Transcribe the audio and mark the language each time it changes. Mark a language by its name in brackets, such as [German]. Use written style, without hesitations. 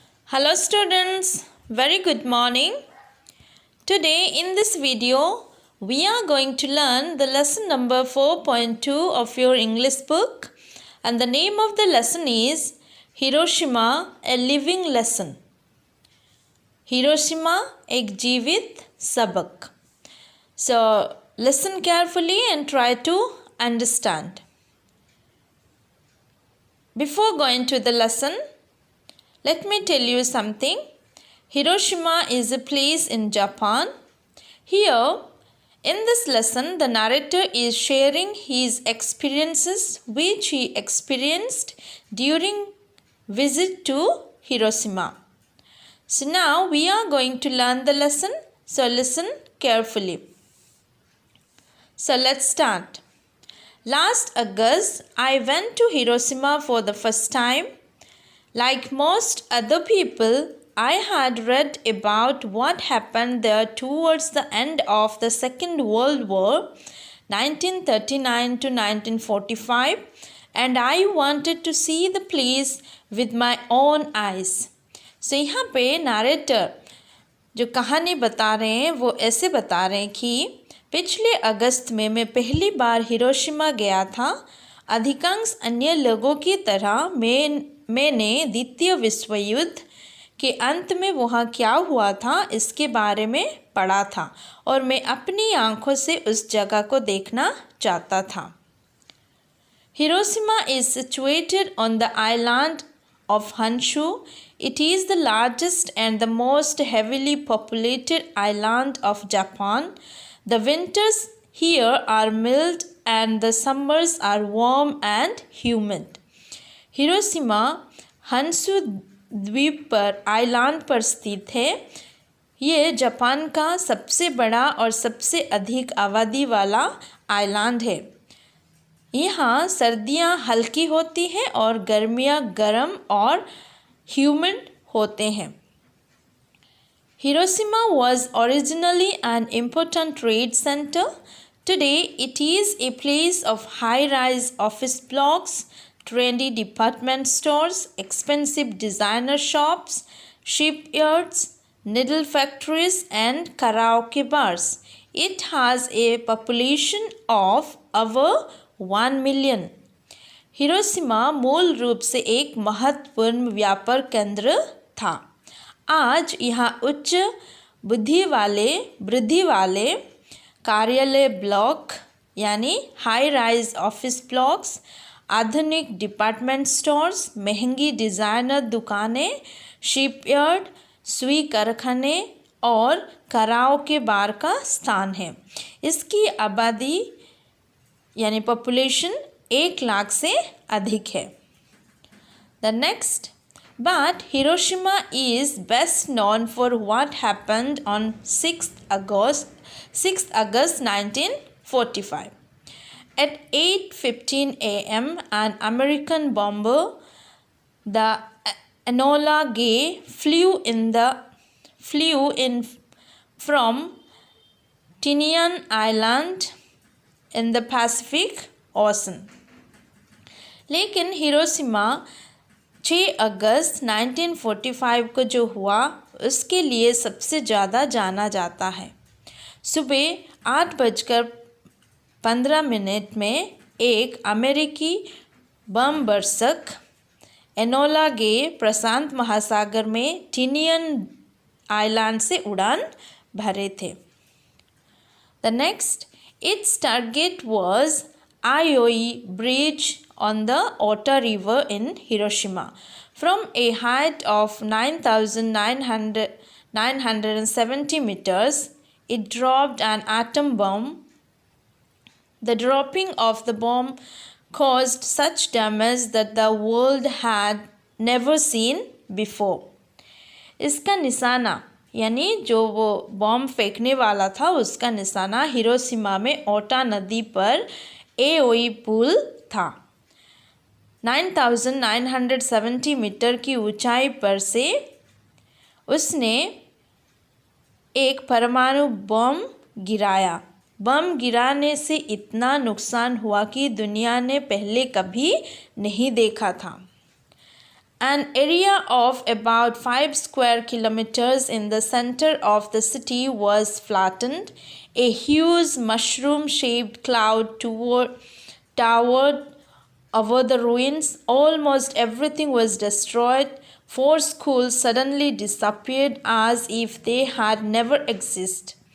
[English] Hello students, very good morning. Today in this video we are going to learn the lesson number 4.2 of your English book, and the name of the lesson is Hiroshima, a living lesson. [Hindi] Hiroshima एक जीवित सबक. [English] So listen carefully and try to understand. Before going to the lesson, let me tell you something. Hiroshima is a place in Japan. Here, in this lesson, the narrator is sharing his experiences which he experienced during visit to Hiroshima. So now we are going to learn the lesson. So listen carefully. So let's start. Last August, I went to Hiroshima for the first time. Like most other people, I had read about what happened there towards the end of the Second World War, 1939 to 1945, and I wanted to see the place with my own eyes. [Hindi] So यहाँ पे narrator जो कहानी बता रहे हैं वो ऐसे बता रहे हैं कि पिछले अगस्त में मैं पहली बार हिरोशिमा गया था. अधिकांश अन्य लोगों की तरह मैंने द्वितीय विश्व युद्ध के अंत में वहाँ क्या हुआ था इसके बारे में पढ़ा था और मैं अपनी आँखों से उस जगह को देखना चाहता था. [English] Hiroshima is situated on the island of Honshu. It is the largest and the most heavily populated island of Japan. The winters here are mild and the summers are warm and humid. [Hindi] Hiroshima हंसू द्वीप पर island पर स्थित है. ये Japan का सबसे बड़ा और सबसे अधिक आबादी वाला आइलैंड है. यहाँ सर्दियाँ हल्की होती हैं और गर्मियाँ गर्म और ह्यूमिड होते हैं. [English] Hiroshima was originally an important trade center. Today it is a place of high-rise office blocks, trendy department stores, expensive designer shops, shipyards, needle factories and karaoke bars. It has a population of over 1 million. [Hindi] Hiroshima मूल रूप से एक महत्वपूर्ण व्यापार केंद्र था. आज यहाँ उच्च वृद्धि वाले कार्यालय ब्लॉक यानी [English] high rise office blocks, [Hindi] आधुनिक डिपार्टमेंट स्टोर्स, महंगी डिज़ाइनर दुकानें, शिपयार्ड, सुई कारखाने और कराओके बार का स्थान है. इसकी आबादी यानी पॉपुलेशन 1 लाख से अधिक है. [English] The next, but Hiroshima is best known for what happened on 6th August 1945. At 8:15 a.m., an American bomber, the Enola Gay, flew in from Tinian Island in the Pacific Ocean. [Hindi] लेकिन Hiroshima 6 अगस्त 1945 को जो हुआ उसके लिए सबसे ज़्यादा जाना जाता है. सुबह 8:15 में एक अमेरिकी बम बरसक एनोला गे प्रशांत महासागर में टिनियन आइलैंड से उड़ान भरे थे. [English] The next, its target was Aioi bridge on the Ota River in Hiroshima. From a height of 9,970 meters, it dropped an atom bomb. The dropping of the bomb caused such damage that the world had never seen before. [Hindi] इसका निशाना यानी जो वो bomb फेंकने वाला था उसका निशाना हिरोशिमा में ओटा नदी पर एओई पुल था. 9,970 मीटर की ऊंचाई पर से उसने एक परमाणु बम गिराया. बम गिराने से इतना नुकसान हुआ कि दुनिया ने पहले कभी नहीं देखा था. [English] An area of about 5 square kilometers in the center of the city was flattened. A huge mushroom-shaped cloud towered over the ruins. Almost everything was destroyed. 4 schools suddenly disappeared as if they had never existed.